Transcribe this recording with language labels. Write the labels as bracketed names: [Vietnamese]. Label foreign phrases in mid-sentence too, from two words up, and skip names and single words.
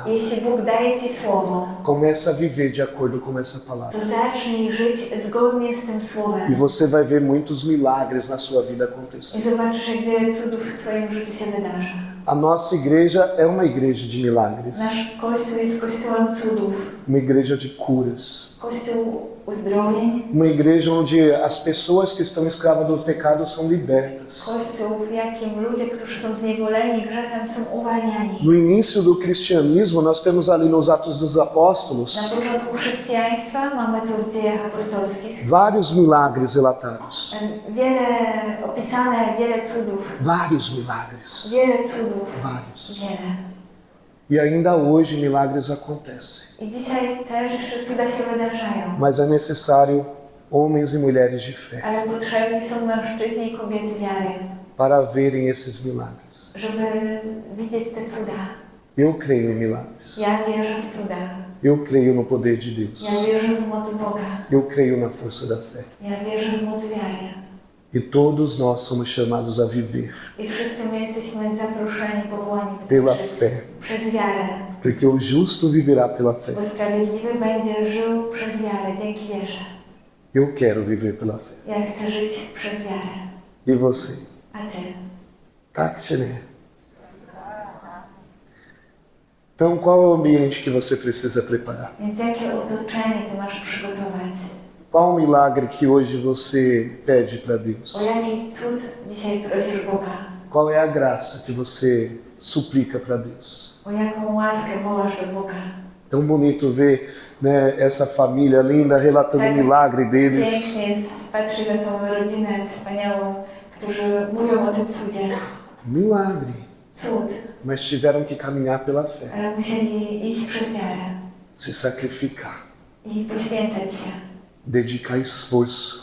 [Polish] Jeśli Bóg daje Ci słowo, [Portuguese] começa a viver de acordo com essa palavra. [Polish] to zacznij żyć zgodnie z tym [Portuguese] E [Polish] słowem. [Portuguese] você vai ver muitos milagres na sua vida [Polish] I [Portuguese] acontecer. [Polish] zobaczysz, jak wiele cudów w Twoim życiu się wydarzy. [Portuguese] A nossa igreja é uma igreja de milagres, [Polish] Nasz Kościół jest Kościołem cudów. [Portuguese] uma igreja de curas, [Polish] Kościół uzdrowień. [Portuguese] uma igreja onde as pessoas que estão escravas do pecado são libertas. [Polish] Kościół, w jakim ludzie, którzy są zniewoleni grzechem, są uwalniani. [Portuguese] No início do cristianismo, nós temos ali nos Atos dos [Polish] Na [Portuguese] Apóstolos [Polish] początku chrześcijaństwa, mamy to w dziejach apostolskich, [Portuguese] vários milagres relatados. [Polish] wiele opisane, wiele cudów, [Portuguese] Vários milagres. [Polish] wiele cudów, [Portuguese] Vários. [Polish] wiele. [Portuguese] E ainda hoje milagres acontecem. [Polish] I dzisiaj też jeszcze cuda się wydarzają, [Portuguese] Mas é necessário homens e mulheres de fé [Polish] ale potrzebni są mężczyźni i kobiety wiary, [Portuguese] para verem esses milagres. [Polish] żeby widzieć te cuda. [Portuguese] Eu creio em milagres. [Polish] Ja wierzę w cuda, [Portuguese] Eu creio no poder de Deus. [Polish] ja wierzę w moc Boga, [Portuguese] Eu creio na força da fé. [Polish] ja wierzę w moc wiary. [Portuguese] E todos nós somos chamados a viver [Polish] I wszyscy my jesteśmy zaproszeni, powołani by [Portuguese] pela [Polish] tak żyć, [Portuguese] fé. [Polish] przez wiarę. [Portuguese] Porque o justo viverá pela fé. [Polish] Bo sprawiedliwy będzie żył przez wiarę, dzięki wierze. [Portuguese] Eu quero viver pela fé. [Polish] Ja chcę żyć przez wiarę. [Portuguese] E você? [Polish] A Ty? Tak czy nie? [Portuguese] Então, qual é o ambiente que você precisa preparar? [Polish] Więc jakie otoczenie Ty masz przygotować? [Portuguese] Qual o milagre que hoje você pede para Deus? [Polish] O jaki cud dzisiaj prosisz Boga? [Portuguese] Qual é a graça que você suplica para Deus? [Polish] O jaką łaskę wołasz do Boga? [Portuguese] Tão bonito ver, né, essa família linda relatando o milagre deles. [Polish] Pięknie jest patrzeć na tą rodzinę wspaniałą, którzy mówią o tym cudzie. [Portuguese] Milagre. [Polish] Cud, [Portuguese] Mas tiveram que caminhar pela fé, [Polish] ale musieli iść przez wiarę [Portuguese] se sacrificar, [Polish] i poświęcać się, [Portuguese] dedicar esforço,